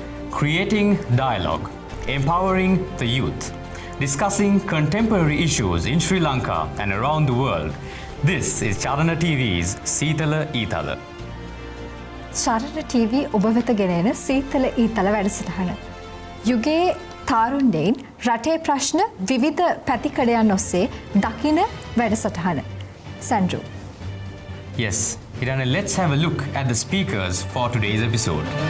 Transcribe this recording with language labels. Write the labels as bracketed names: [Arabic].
[English] Creating dialogue, empowering the youth, discussing contemporary issues in Sri Lanka and around the world. This is Charana TV's Seethala Eethala. [Sinhala] Charana TV ඔබ වෙත ගෙන එන සීතල ඊතල වැඩසටහන. යුගයේ තාරුණ්‍යයන් රටේ ප්‍රශ්න විවිධ පැතිකඩයන් ඔස්සේ දකින වැඩසටහන. [English] Sandro. Yes, Irana, let's have a look at the speakers for today's episode.